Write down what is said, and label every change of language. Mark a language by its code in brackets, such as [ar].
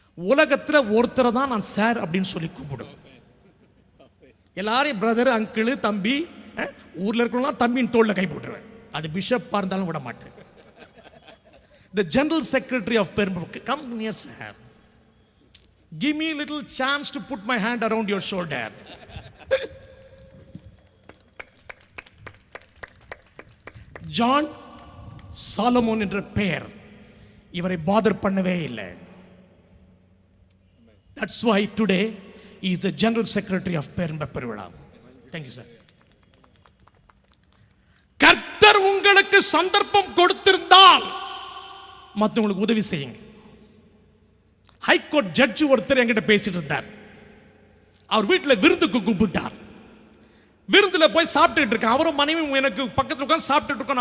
[ta] உலகத்தில் ஒருத்தரை தான் நான் சார் அப்படின்னு சொல்லி கூப்பிடுவேன். எல்லாரையும் பிரதர், அங்கிள், தம்பி, ஊர்ல இருக்கலாம் தம்பின்னு தோல்ல கை போட்டுருவேன். அது பிஷப்பா இருந்தாலும் விட மாட்டேன். [en] The general secretary of Pernambuco, come near sir, give me a little chance to put my hand around your shoulder. [ta] John Solomon என்ற பெயர் இவரை பாதர் பண்ணவே இல்லை. [en] That's why today he is the general secretary of Pernambuco. Thank you sir. [ta] கர்த்தர் உங்களுக்கு சந்தர்ப்பம் கொடுத்திருந்தால் மற்றவங்களுக்கு உதவி செய்யுங்க. ஹைகோர்ட் ஜட்ஜ் ஒருத்தர் என்கிட்ட பேசிட்டு இருந்தார். அவர் வீட்டில் விருந்துக்கு கூப்பிட்டார். விருந்தில் போய் சாப்பிட்டுட்டு இருக்கேன். அவரும் மனைவி எனக்கு பக்கத்தில் உட்காந்து சாப்பிட்டுட்டு இருக்கோம்.